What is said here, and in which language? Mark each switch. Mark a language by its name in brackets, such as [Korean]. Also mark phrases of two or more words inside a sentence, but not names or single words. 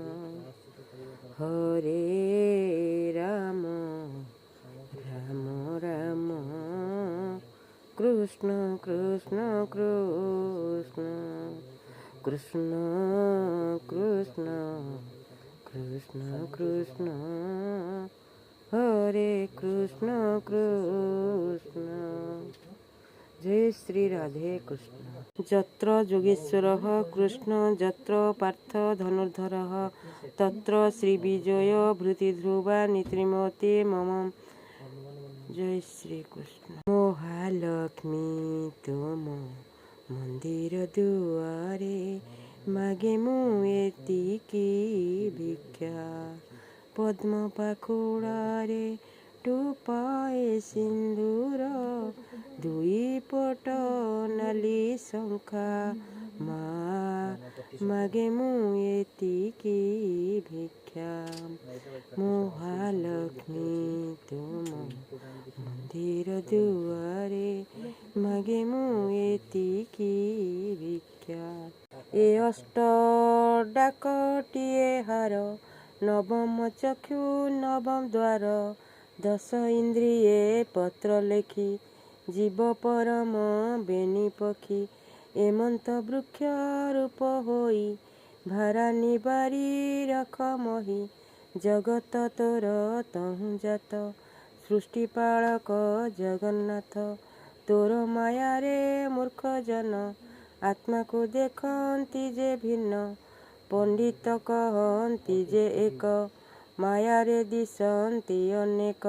[Sanskrit] ହରେ ରାମ ରାମ ରାମ କୃଷ୍ଣ କୃଷ୍ଣ କୃଷ୍ଣ କୃଷ୍ଣ କୃଷ୍ଣ କୃଷ୍ଣ କୃଷ୍ଣ ହରେ କୃଷ୍ଣ କୃଷ୍ଣ। [Hindi] जय श्री राधे कृष्ण। [Sanskrit] यत्र योगेश्वरः कृष्ण यत्र पार्थ धनुर्धरः तत्र श्रीविजय भृतिध्रुवा नीतिमते मम। [Hindi] जय श्री कृष्ण। [Odia] ମହାଲକ୍ଷ୍ମୀ ତୁମ ମନ୍ଦିର ଦୁଆରେ ମାଗେ ମୁ ଏତିକି ଭିକ୍ଷା, ପଦ୍ମ ପାଖୁଡ଼ାରେ ଟୋପାଏ ସିନ୍ଦୂର, ଦୁଇ ପଟ ନାଲି ଶଙ୍ଖା, ମାଗେ ମୁ ଏତିକି ଭିକ୍ଷା। ମହାଲକ୍ଷ୍ମୀ ତୁମ ମନ୍ଦିର ଦୁଆରେ ମାଗେ ମୁ ଏତିକି ଭିକ୍ଷା। ଏ ଅଷ୍ଟ ଡାକଟିଏ ହାର, ନବମ ଚକ୍ଷୁ ନବମ ଦ୍ୱାର, ଦଶ ଇନ୍ଦ୍ରିୟେ ପତ୍ର ଲେଖି, ଜୀବ ପରମ ବେନି ପକ୍ଷୀ। ଏମନ୍ତ ବୃକ୍ଷ ରୂପ ହୋଇ, ଭାରା ନିବାରି ରଖ ମହୀ, ଜଗତ ତୋର ତହୁଁ ଜାତ, ସୃଷ୍ଟିପାଳକ ଜଗନ୍ନାଥ। ତୋର ମାୟା ରେ ମୂର୍ଖ ଜନ, ଆତ୍ମା କୁ ଦେଖନ୍ତି ଯେ ଭିନ୍ନ, ପଣ୍ଡିତ କହନ୍ତି ଯେ ଏକ, ମାୟା ରେ ଦିଶନ୍ତି ଅନେକ।